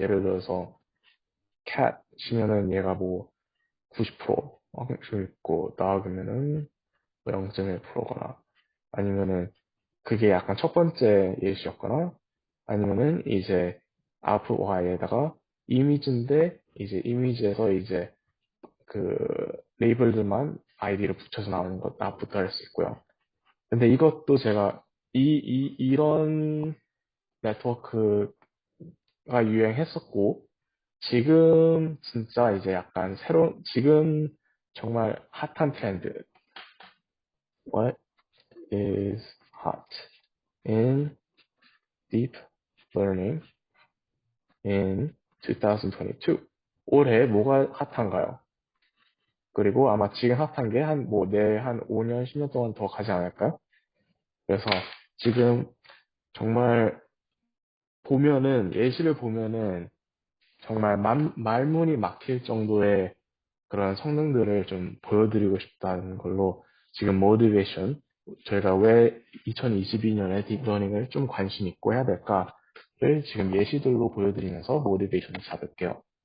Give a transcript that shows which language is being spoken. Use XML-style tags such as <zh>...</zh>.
<ko>예를 들어서 cat 치면은 얘가 뭐 90% 확률 있고 dog면은 0.1%거나 아니면은 그게 약간 첫 번째 예시였거나 아니면은 이제 output y에다가 이미지인데 이제 이미지에서 이제 그 레이블들만 아이디를 붙여서 나오는 것 나부터 할 수 있고요. 근데 이것도 제가 이런 네트워크가 유행했었고 지금 진짜 이제 약간 지금 정말 핫한 트렌드.</ko> <en>What is hot in deep learning in 2022?</en> <ko>올해 뭐가 핫한가요? 그리고 아마 지금 핫한 게 한 5년, 10년 동안 더 가지 않을까요? 그래서 지금 정말 예시를 보면은 정말 말문이 막힐 정도의 그런 성능들을 좀 보여드리고 싶다는 걸로 지금 모티베이션, 저희가 왜 2022년에 딥러닝을 좀 관심 있고 해야 될까를 지금 예시들로 보여드리면서 모티베이션을 잡을게요.</ko>